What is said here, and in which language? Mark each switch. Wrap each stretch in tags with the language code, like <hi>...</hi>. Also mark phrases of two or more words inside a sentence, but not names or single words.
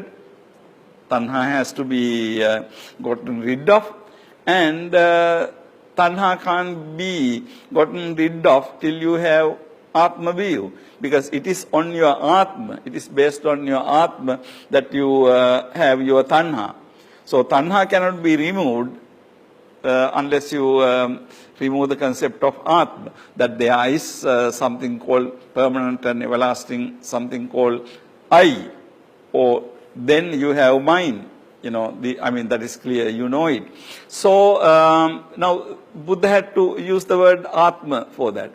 <en>Tanha has to be gotten rid of. And tanha can't be gotten rid of till you have Atma view, because it is on your Atma, it is based on your Atma that you have your tanha. So tanha cannot be removed unless you remove the concept of Atma, that there is something called permanent and everlasting, something called I, or then you have mind. That is clear, you know it. So now Buddha had to use the word Atma for that.</en>